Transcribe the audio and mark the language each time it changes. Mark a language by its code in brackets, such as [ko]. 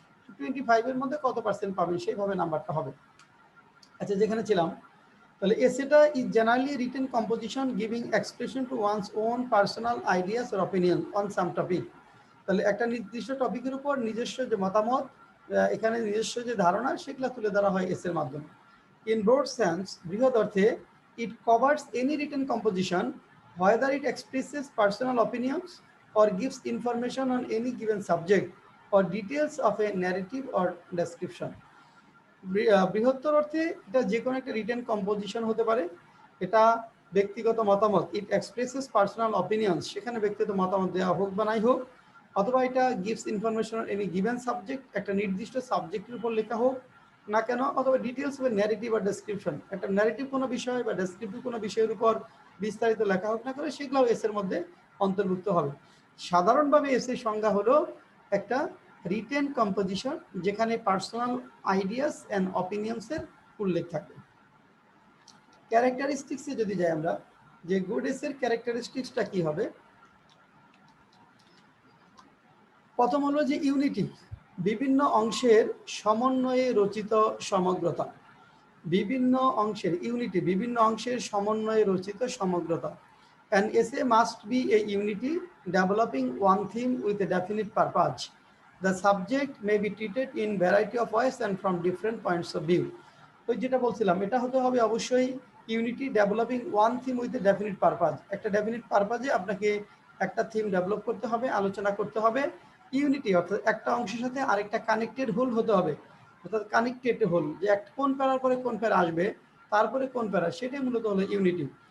[bn] 25-এর মধ্যে কত পার্সেন্ট পাবেন সেইভাবে নাম্বারটা হবে। আচ্ছা, যেখানে ছিলাম, তাহলে এসেটা [en] Is generally written composition giving expression to one's own personal ideas or opinion on some topic. [bn] তাহলে একটা নির্দিষ্ট টপিকের উপর নিজস্ব যে মতামত, এখানে নিজস্ব যে ধারণা, সেগুলো তুলে ধরা হয় এসের মাধ্যমে। [en] in broad sense, [bn] বৃহৎ অর্থে, [en] It covers any written composition whether it expresses personal opinions or gives information on any given subject or details of a narrative or description. [bn] বৃহত্তর অর্থে এটা যে কোনো একটা রিটেন কম্পোজিশন হতে পারে। এটা ব্যক্তিগত মতামত, [en] it expresses personal opinions, [bn] সেখানে ব্যক্তিগত মতামত দেওয়া হোক বা নাই হোক, অথবা এটা [en] gives information on any given subject, [bn] একটা নির্দিষ্ট সাবজেক্টের উপর লেখা হোক না কেন, অথবা [en] details of narrative [bn] বা ডেসক্রিপশন, একটা ন্যারেটিভ কোনো বিষয় বা ডেসক্রিপটিভ কোনো বিষয়ের উপর বিস্তারিত লেখা হোক না করে, সেগুলোও এসের মধ্যে অন্তর্ভুক্ত হবে। সাধারণভাবে এসের সংজ্ঞা হলো একটা রিটেন কম্পোজিশন যেখানে পার্সোনাল আইডিয়াস অ্যান্ড অপিনিয়ন্সের উল্লেখ থাকে। ক্যারেক্টারিস্টিক্সে যদি যাই আমরা, যে গুড এসের ক্যারেক্টারিস্টিক্সটা কি হবে, প্রথম হলো যে ইউনিটি, বিভিন্ন অংশের সমন্বয়ে রচিত সমগ্রতা। বিভিন্ন অংশের ইউনিটি, বিভিন্ন অংশের সমন্বয়ে রচিত সমগ্রতা। [en] An essay must be a unity developing one theme with a definite purpose. The subject may be treated in variety of ways and from different points of view. [bn] ওই যেটা বলছিলাম, এটা হতে হবে অবশ্যই [en] Unity developing one theme with a definite purpose. [bn] একটা definite পারপাসে আপনাকে একটা থিম ডেভেলপ করতে হবে, আলোচনা করতে হবে। ইউনিটি অর্থাৎ একটা অংশের সাথে আরেকটা কানেক্টেড হোল হতে হবে, অর্থাৎ কানেক্টেড হোল, যে কোন প্যারার পরে কোন প্যারা আসবে, তারপরে কোন প্যারা, সেটাই মূলত হলো ইউনিটি।